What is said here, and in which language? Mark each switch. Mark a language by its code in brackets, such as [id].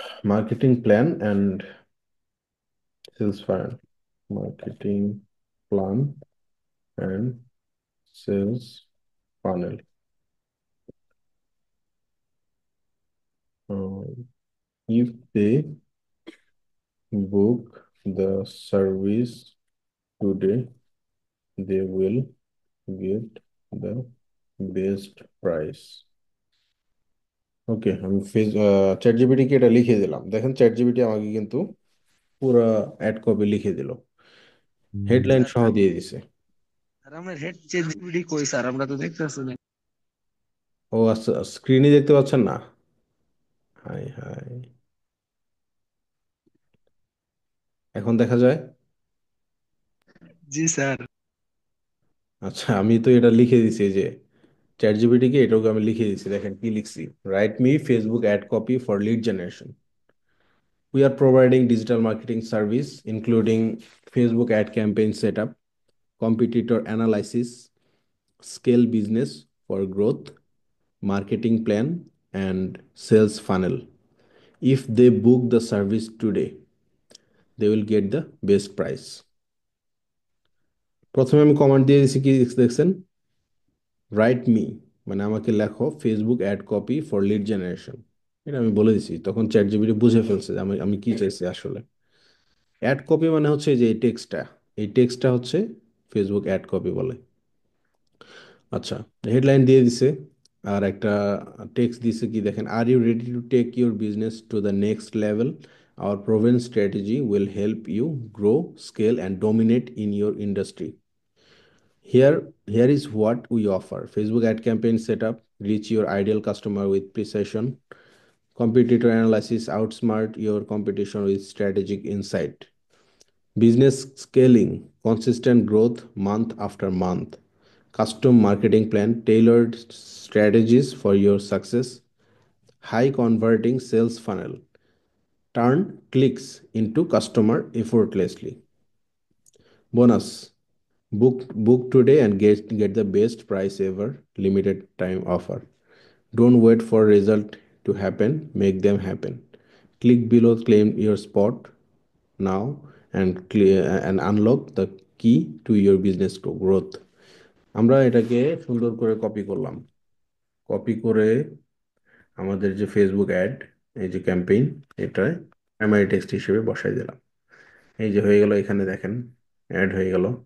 [en] Marketing plan and sales funnel, marketing plan and sales funnel. If they book the service today, they will get the best price. [bn] ওকে, আমি chat জিপিটিকে এটা লিখে দিলাম। দেখেন chat GPT আমাকে কিন্তু পুরা ad copy লিখে দিল। [en] headline [bn] স্যার সহ দিয়ে দিছে। স্যার আমরা হেড চেঞ্জ কই স্যার, আমরা তো দেখতেছি না। ও আচ্ছা, স্ক্রিনে দেখতে পাচ্ছেন না? হাই হাই, এখন দেখা যায়? জি স্যার। আচ্ছা, আমি তো এটা লিখে দিছি এই যে চ্যাট জিপিটি কে, এটাকে আমি লিখে দিছি, দেখেন কি লিখছি। [en] Write me Facebook ad copy for lead generation. We are providing digital marketing service, including Facebook ad campaign setup, competitor analysis, scale business for growth, marketing plan, and sales funnel. If they book the service today, they will get the best price. [bn] প্রথমে আমি command দিয়ে দিয়েছি, কি দেখছেন? [en] write me, [bn] মানে আমাকে লেখো [en] Facebook ad copy for lead generation. [bn] এটা আমি বলে দিছি, তখন চ্যাট জিপিটি বুঝে ফেলছে যে আমি আমি কি চাইছি আসলে। অ্যাড কপি মানে হচ্ছে যে এই টেক্সটটা হচ্ছে ফেসবুক অ্যাড কপি বলে। আচ্ছা, হেডলাইন দিয়ে দিছে, আর একটা টেক্সট দিছে, কি দেখেন, [en] Are you ready to take your business to the next level? Our proven strategy will help you grow, scale and dominate in your industry. Here is what we offer. Facebook ad campaign setup, reach your ideal customer with precision. Competitor analysis, outsmart your competition with strategic insight. Business scaling, consistent growth month after month. Custom marketing plan, tailored strategies for your success. High converting sales funnel, turn clicks into customer effortlessly. Bonus, book today and get the best price ever, limited time offer. Don't wait for result to happen, make them happen. Click below, claim your spot now, and clear and unlock the key to your business growth. [bn] আমরা এটাকে সুন্দর করে copy করলাম। Copy করে আমাদের যে Facebook ad, এই যে ক্যাম্পেইন, এটা প্রাইমারি টেক্সট হিসেবে বসাই দিলাম। এই যে হয়ে গেল, এখানে দেখেন অ্যাড হয়ে গেল।